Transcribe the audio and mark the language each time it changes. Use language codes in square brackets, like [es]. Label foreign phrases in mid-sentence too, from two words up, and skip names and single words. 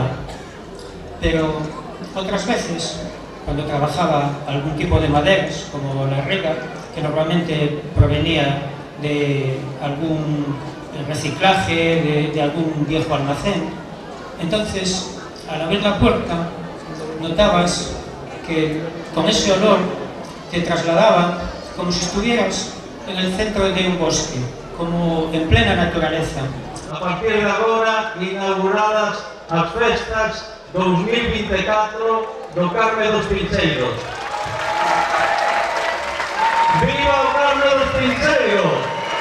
[es] Pero otras veces, cuando trabajaba algún tipo de maderas, como la rega, que normalmente provenía de algún reciclaje, de algún viejo almacén, entonces al abrir la puerta notabas que con ese olor te trasladaba como si estuvieras en el centro de un bosque, como en plena naturaleza. [gl] A partir de agora, inauguradas as festas 2024 do Carmen dos Pincheiros. ¡Viva o Carmen dos Pincheiros!